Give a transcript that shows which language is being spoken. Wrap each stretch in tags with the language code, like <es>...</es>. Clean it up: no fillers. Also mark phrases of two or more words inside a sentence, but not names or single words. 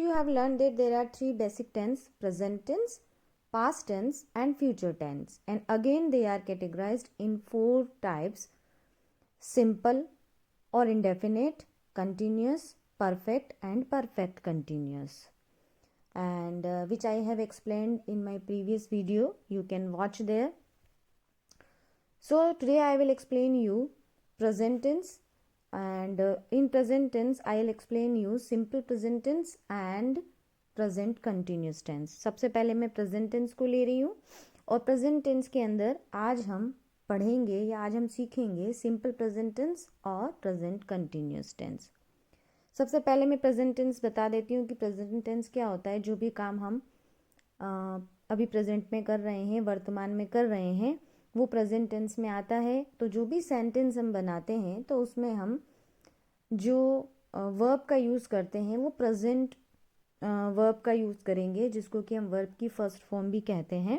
<en>have learned that there are three basic tense: present tense, past tense and future tense, and again they are categorized in four types: simple or indefinite, continuous, perfect and perfect continuous, and which I have explained in my previous video. You can watch there. So today I will explain you present tense, and in present tense I'll explain you simple present tense and present continuous tense.</en> <hi>सबसे पहले मैं</hi> <en>present tense</en> <hi>को ले रही हूँ, और</hi> <en>present tense</en> <hi>के अंदर आज हम पढ़ेंगे या आज हम सीखेंगे</hi> <en>simple present tense</en> <hi>और</hi> <en>present continuous tense.</en> <hi>सबसे पहले मैं</hi> <en>present tense</en> <hi>बता देती हूँ कि</hi> <en>present tense</en> <hi>क्या होता है. जो भी काम हम अभी present में कर रहे हैं, वर्तमान में कर रहे हैं, वो</hi> <en>present tense</en> <hi>में आता है. तो जो भी सेंटेंस हम बनाते हैं तो उसमें हम जो वर्ब का यूज़ करते हैं वो</hi> <en>present verb</en> <hi>का यूज़ करेंगे, जिसको कि हम वर्ब की</hi> <en>first form</en> <hi>भी कहते हैं.</hi>